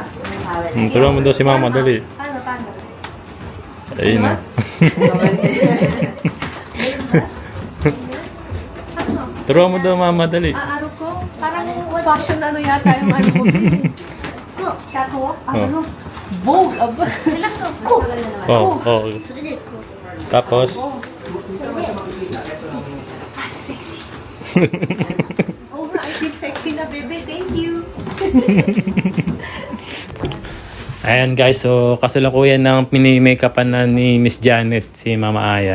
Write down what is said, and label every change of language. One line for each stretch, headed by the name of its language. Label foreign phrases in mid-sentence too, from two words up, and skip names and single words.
Filipino: Turuan mo daw si Mama, dali. Paano? Ayun na. Turuan mo daw Mama, dali. Araw ko, parang fashion ano yata yung ano mo. Catwalk? Ano? Vogue, aba.
Japanese: 背中をこう Oh, oh. それでこう
Filipino: Tapos,
Japanese: それであセクシー
English: Oh, I feel sexy na, bebe. Thank you.
Filipino: ayan guys, so kasalukuyan ng mini-makeupan na ni Miss Janet, si Mama Aya.